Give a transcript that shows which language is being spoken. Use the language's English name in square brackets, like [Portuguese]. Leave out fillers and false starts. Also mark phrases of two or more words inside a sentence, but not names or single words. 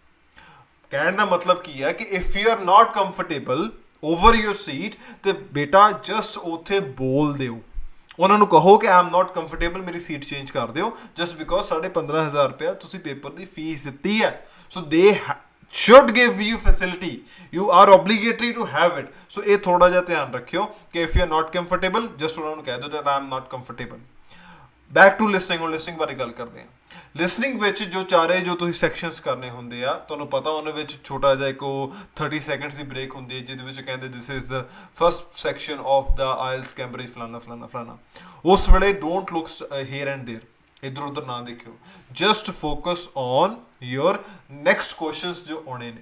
[Punjabi] ਕਹਿਣ ਦਾ ਮਤਲਬ ਕੀ ਹੈ ਕਿ [English] if you are not comfortable over your seat [Punjabi] ਤੇ ਬੇਟਾ ਜਸਟ ਉੱਥੇ ਬੋਲ ਦਿਓ, ਉਹਨਾਂ ਨੂੰ ਕਹੋ ਕਿ [English] I am not comfortable, [Punjabi] ਮੇਰੀ [English] seat change [Punjabi] ਕਰ ਦਿਓ, [English] just because [Punjabi] 15,500 ਰੁਪਇਆ ਤੁਸੀਂ ਪੇਪਰ ਦੀ ਫੀਸ ਦਿੱਤੀ ਹੈ। [English] so they should give you facility, you are obligatory to have it. So [Punjabi] ਇਹ ਥੋੜਾ ਜਿਹਾ ਧਿਆਨ ਰੱਖਿਓ ਕਿ [English] if you are not comfortable just [Punjabi] ਉਹਨਾਂ ਨੂੰ ਕਹਿ ਦਿਓ [English] that I am not comfortable. back to listening, [Punjabi] ਹੁਣ ਲਿਸਨਿੰਗ ਬਾਰੇ ਗੱਲ ਕਰਦੇ ਹਾਂ। ਲਿਸਨਿੰਗ ਵਿੱਚ ਜੋ ਚਾਰੇ ਜੋ ਤੁਸੀਂ ਸੈਕਸ਼ਨਸ ਕਰਨੇ ਹੁੰਦੇ ਆ, ਤੁਹਾਨੂੰ ਪਤਾ ਉਹਨਾਂ ਵਿੱਚ ਛੋਟਾ ਜਿਹਾ ਇੱਕ ਉਹ 30 ਸੈਕਿੰਡਸ ਦੀ ਬ੍ਰੇਕ ਹੁੰਦੀ ਹੈ ਜਿਹਦੇ ਵਿੱਚ ਕਹਿੰਦੇ [English] this is the first section of the IELTS Cambridge [Punjabi] ਫਲਾਨਾ ਫਲਾਨਾ ਫਲਾਨਾ। ਉਸ ਵੇਲੇ [English] don't look here and there, [Punjabi] ਇੱਧਰ ਉੱਧਰ ਨਾ ਦੇਖਿਓ, [English] just focus on your next questions [Punjabi] ਜੋ ਆਉਣੇ ਨੇ।